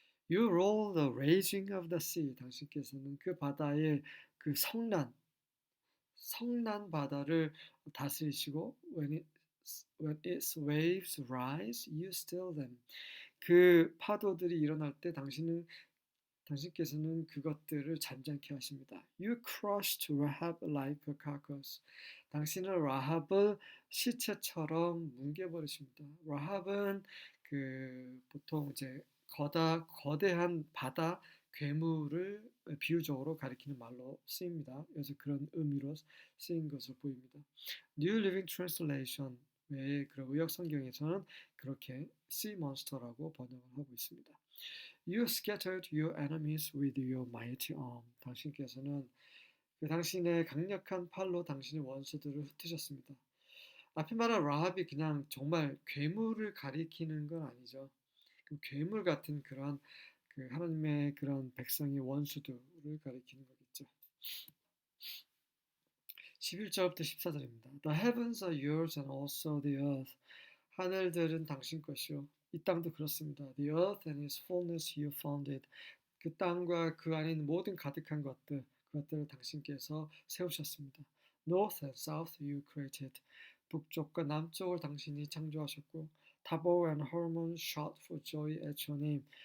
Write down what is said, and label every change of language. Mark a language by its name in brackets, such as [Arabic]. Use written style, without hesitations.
[English] You roll the raging of the sea. [Korean] 당신께서는 그 바다의 그 성난 바다를 다스리시고 [English] when its waves rise, you still them. [Korean] 그 파도들이 일어날 때 당신께서는 그것들을 잠잠케 하십니다. [English] You crushed Rahab like a carcass. [Korean] 당신은 라합을 시체처럼 뭉개버리십니다. 라합은 그 보통 이제 거대한 바다 괴물을 비유적으로 가리키는 말로 쓰입니다. 그래서 그런 의미로 쓰인 것으로 보입니다. New Living Translation 외에 그런 의역 성경에서는 그렇게 sea monster라고 번역을 하고 있습니다. [English] You scattered your enemies with your mighty arm. [Korean] 당신께서는 그 당신의 강력한 팔로 당신의 원수들을 흩으셨습니다. 앞에 말한 라합이 그냥 정말 괴물을 가리키는 건 아니죠. 그 괴물 같은 그런 그 하나님의 그런 백성의 원수들을 가리키는 거겠죠. 11절부터 14절입니다. [English] The heavens are yours and also the earth. [Korean] 하늘들은 당신 것이요. 이 땅도 그렇습니다. [English] The earth and its fullness you founded. [Korean] 그 땅과 그 안에 있는 모든 가득한 것들, 그것들을 당신께서 세우셨습니다. [English] North and south you created. [Korean] 북쪽과 남쪽을 당신이 창조하셨고, [English] Tabor and Hermon shout for joy at your name.